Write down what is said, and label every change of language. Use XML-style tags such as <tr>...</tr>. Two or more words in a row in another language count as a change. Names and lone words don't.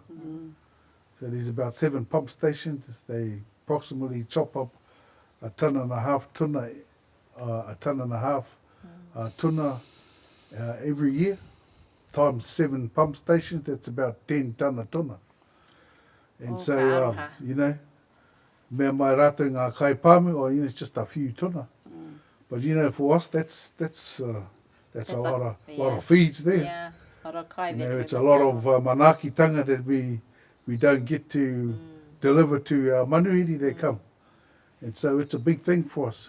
<en>So there's about 7 pump stations. They approximately chop up a ton and a half tuna every year, times 7 pump stations. That's about 10 ton of tuna. And so,</en> <mi>mea mai rātou ngā kai pāmu,</mi> <en>it's just a few tuna. But for us, that's a lot of feeds there. Yeah, a lot of kai It's a lot of manaakitanga that we don't get to deliver to our manuhiri. They come, and so it's a big thing for us.</en>